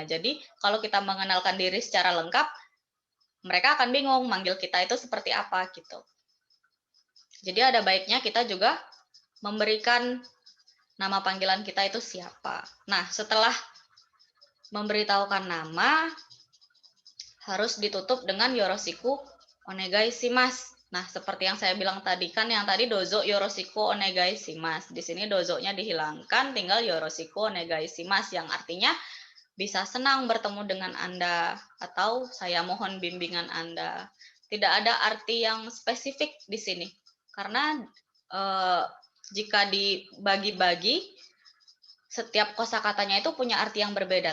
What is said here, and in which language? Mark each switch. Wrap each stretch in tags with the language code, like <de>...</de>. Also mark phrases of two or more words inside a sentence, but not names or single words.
<id>Jadi kalau kita mengenalkan diri secara lengkap, mereka akan bingung manggil kita itu seperti apa gitu. Jadi ada baiknya kita juga memberikan nama panggilan kita itu siapa. Nah, setelah memberitahukan nama, harus ditutup dengan</id> <ja>よろしくお願いします.</ja> <id>Nah, seperti yang saya bilang tadi kan, yang tadi</id> <ja>どうぞよろしくお願いします.</ja> <id>Di sini dozonya dihilangkan, tinggal</id> <ja>よろしくお願いします</ja> <id>yang artinya bisa senang bertemu dengan Anda atau saya mohon bimbingan Anda. Tidak ada arti yang spesifik di sini. Karena jika dibagi-bagi, setiap kosakatanya itu punya arti yang berbeda.</id>